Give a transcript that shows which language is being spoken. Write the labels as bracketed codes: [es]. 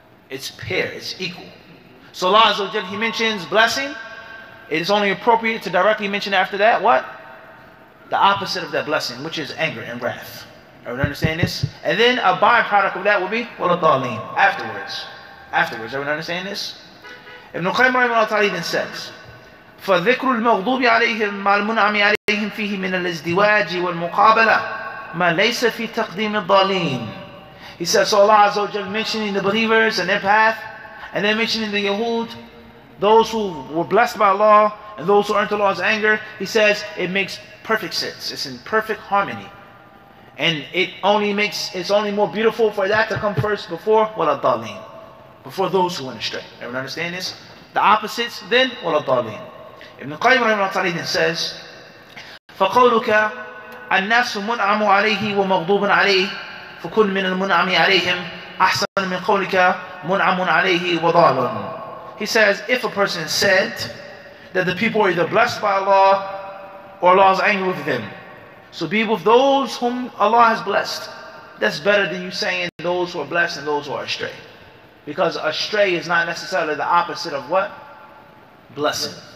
[en] It's pair, it's equal. So Allah Azza wa Jal, He mentions blessing. It is only appropriate to directly mention after that what? The opposite of that blessing, which is anger and wrath. Everyone understand this? And then a byproduct of that will be وَلَضَّالِينَ, afterwards. Everyone understand this? Ibn Qayyim rahimahullah ta'ala then says, [ar] فَذِكْرُ الْمَغْضُوبِ عَلَيْهِمْ مَا الْمُنْعَمِ عَلَيْهِمْ فِيهِ مِنَ الْإِزْدِوَاجِ وَالْمُقَابَلَةِ مَا لَيْسَ فِي تَقْدِيمِ الضَّالِينَ. [en] He says, so Allah Azza wa Jal mentioning the believers and their path, and then mentioning the Yahud, those who were blessed by Allah, and those who earned Allah's anger, He says it makes perfect sense. It's in perfect harmony. And it's only more beautiful for that to come first before وَلَضَّالِينَ, before those who went astray. Everyone understand this? The opposites, then وَلَضَّالِينَ. Ibn Qayyim rahimahullah ta'ala then says, [ar] فَقَوْلُكَ النَّاسُ مُنْعَمُ عَلَيْهِ وَمَغْضُوبٌ عَلَيْهِ فَكُلْ مِنَ الْمُنْعَمِ عَلَيْهِمْ أَحْسَنُ مِنْ قَوْلِكَ مُنْعَمٌ عَلَيْهِ وَضَالٌ. [en] He says, if a person said that the people are either blessed by Allah or Allah is angry with them, so be with those whom Allah has blessed. That's better than you saying those who are blessed and those who are astray. Because astray is not necessarily the opposite of what? Blessing.